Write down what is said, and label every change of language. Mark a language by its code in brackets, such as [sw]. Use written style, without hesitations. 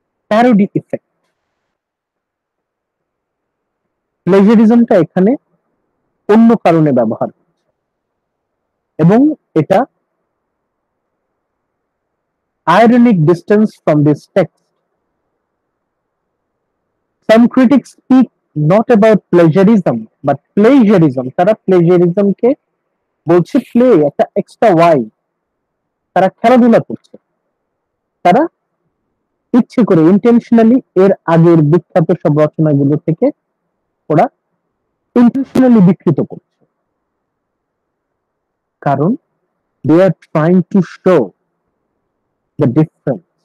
[bn] Parody effect, প্লেজারিজমটা এখানে অন্য কারণে ব্যবহার করছে এবং এটা [en] ironic distance from this text. Some critics speak not about plagiarism but plagiarism. [bn] তারা plagiarism কে বলছে প্লে, একটা এক্সট্রা ওয়াই, তারা খেলাধুলা করছে, তারা ইচ্ছে করে ইন্টেনশনালি এর আগের বিখ্যাত সব রচনাগুলো থেকে ওরা ইন্টেনশনালি বিকৃত করছে, কারণ [en] They are trying to show the difference.